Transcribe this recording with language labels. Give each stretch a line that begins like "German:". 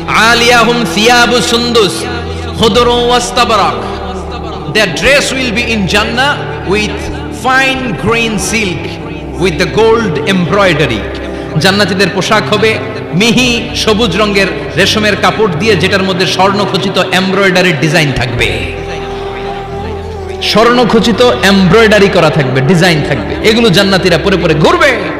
Arabic: আলিয়াহুম সিয়াবু সুন্দুস খুদরু ওয়াস্তাবরাক।
English: Their dress will be in Jannah with fine green silk with the gold embroidery.
Bangla: জান্নাতীদের পোশাক হবে মিহি সবুজ রঙের রেশমের কাপড় দিয়ে, যেটার মধ্যে স্বর্ণখচিত এমব্রয়ডারি ডিজাইন থাকবে। স্বর্ণখচিত এমব্রয়ডারি করা থাকবে, ডিজাইন থাকবে। এগুলো জান্নাতীরা পরে পরে ঘুরবে।